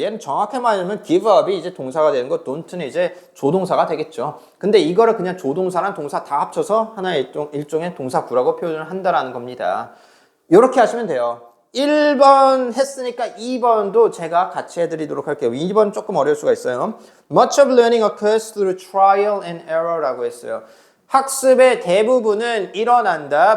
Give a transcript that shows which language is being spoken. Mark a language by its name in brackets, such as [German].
[Korean] 얘는 정확히 말하면 give up이 이제 동사가 되는 거, don't는 이제 조동사가 되겠죠. 근데 이거를 그냥 조동사랑 동사 다 합쳐서 하나의 일종의 동사구라고 표현을 한다라는 겁니다. 이렇게 하시면 돼요. 1번 했으니까 2번도 제가 같이 해드리도록 할게요. 2번 조금 어려울 수가 있어요. [English] Much of learning occurs through trial and error라고 [Korean] 했어요. 학습의 대부분은 일어난다.